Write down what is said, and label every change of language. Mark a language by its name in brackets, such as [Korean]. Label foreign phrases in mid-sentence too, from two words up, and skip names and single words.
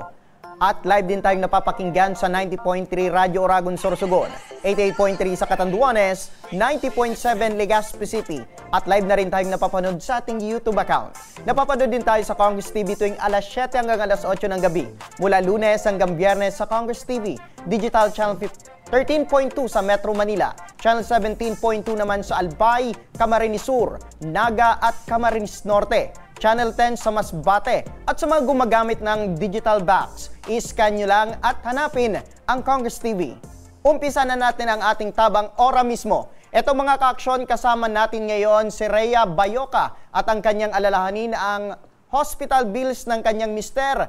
[Filipino] At live din tayong napapakinggan sa 90.3 Radyo Oragon Sorsogon, 88.3 sa Catanduanes, 90.7 Legazpi City. At live na rin tayong napapanood sa ating [English] YouTube account. [Filipino] Napapanood din tayo sa Congress TV tuwing alas 7 hanggang alas 8 ng gabi. Mula Lunes hanggang Biyernes sa Congress TV, Digital Channel 13.2 sa Metro Manila, Channel 17.2 naman sa Albay, Camarines Sur, Naga at Camarines Norte, Channel 10 sa Masbate. At sa mga gumagamit ng [English] digital box, [Filipino] i-scan nyo lang at hanapin ang Congress TV. Umpisa na natin ang ating tabang ora mismo. Ito mga ka-aksyon, kasama natin ngayon si Rhea Bayoca at ang kanyang alalahanin ang hospital bills ng kanyang mister.